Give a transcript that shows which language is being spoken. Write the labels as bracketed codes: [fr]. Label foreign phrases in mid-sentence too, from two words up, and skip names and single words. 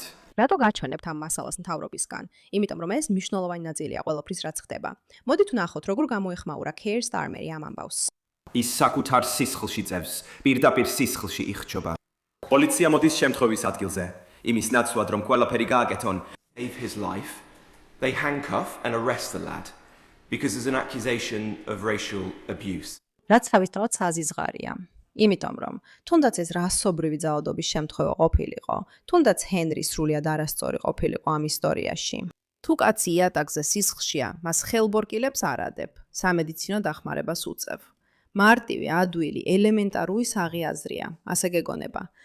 [ka] რატო გაჩვენებთ ამ მასალას მთავრობისგან? იმიტომ რომ ეს მნიშვნელოვანი ნაწილია ყველაფრის, რაც ხდება. მოდით ვნახოთ, როგორ გამოეხმაურა Keir Starmer ამ ამბავს. ის საკუთარ სისხლში წევს, პირდაპირ სისხლში იხჩობა. პოლიცია მოდის შემთხვევის ადგილზე. იმის ნაცვლად, რომ ყველაფერი გააკეთონ, [en] save his life. They handcuff and arrest the lad because there's an accusation of racial abuse. [ka] რაც თავისთავად საზიზღარია. იმიტომ რომ თუნდაც ეს რასობრივი ძალადობის შემთხვევა ყოფილიყო, თუნდაც ჰენრი სრულიად არასწორი ყოფილიყო ამ ისტორიაში. თუ კაცი იატაკზე სისხლშია, მას ხელბორკილებს არ ადებ, სამედიცინო დახმარებას უწევ. მარტივი, ადვილი, ელემენტარული საღი აზრია, ასე გეგონება.